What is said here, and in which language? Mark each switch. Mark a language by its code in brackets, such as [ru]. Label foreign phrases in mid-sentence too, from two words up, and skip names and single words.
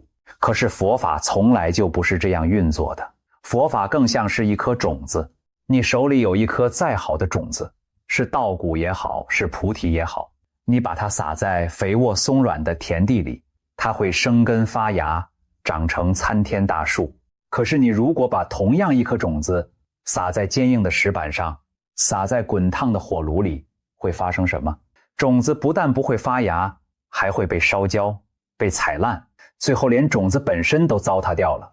[zh] 可是佛法從來就不是這樣運作的，佛法更像是一顆種子，你手裡有一顆再好的種子，是稻谷也好，是菩提也好，你把它撒在肥沃鬆軟的田地裡，它會生根發芽，長成參天大樹。可是你如果把同樣一顆種子撒在堅硬的石板上，撒在滾燙的火爐裡，會發生什麼？種子不但不會發芽，還會被燒焦，被踩爛，最後連種子本身都糟蹋掉了。